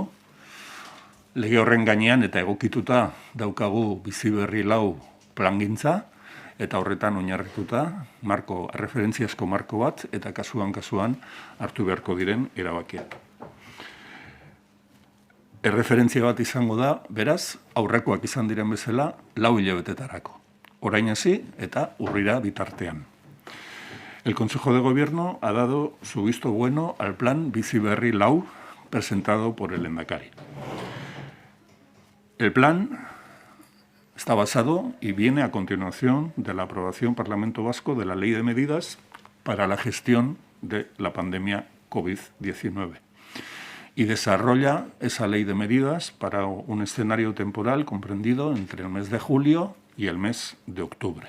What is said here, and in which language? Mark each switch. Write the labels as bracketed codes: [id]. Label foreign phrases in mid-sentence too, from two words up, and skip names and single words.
[eu] Lege horren gainean eta egokituta daukagu Bizi Berri 4 plangintza, eta horretan oinarrituta erreferentziazko marko bat eta kasuan hartu beharko diren erabakiak. Erreferentzia bat izango da, beraz, aurrekoak izan diren bezala 4 hilabetetarako. Orain hasi eta urrira bitartean. [es] El Consejo de Gobierno ha dado su visto bueno al plan Bizi Berri 4 presentado por el lehendakari. El plan está basado y viene a continuación de la aprobación Parlamento Vasco de la Ley de Medidas para la gestión de la pandemia COVID-19 y desarrolla esa Ley de Medidas para un escenario temporal comprendido entre el mes de julio y el mes de octubre.